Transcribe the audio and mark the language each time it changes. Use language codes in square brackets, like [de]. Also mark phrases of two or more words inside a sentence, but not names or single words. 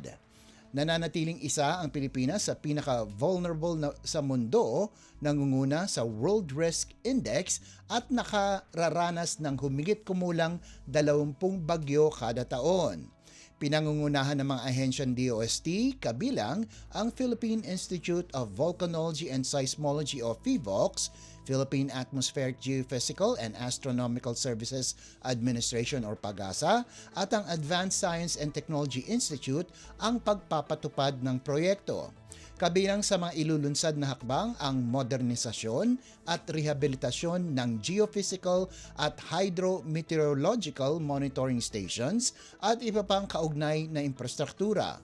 [tl] Nananatiling isa ang Pilipinas sa pinaka-vulnerable sa mundo, nangunguna sa World Risk Index at nakararanas ng humigit kumulang 20 bagyo kada taon. Pinangungunahan ng mga ahensyang DOST kabilang ang Philippine Institute of Volcanology and Seismology o PHIVOLCS, Philippine Atmospheric Geophysical and Astronomical Services Administration or PAGASA at ang Advanced Science and Technology Institute ang pagpapatupad ng proyekto. Kabilang sa mga ilulunsad na hakbang ang modernisasyon at rehabilitasyon ng geophysical at [en] hydrometeorological monitoring stations [tl] at iba pang kaugnay na infrastruktura.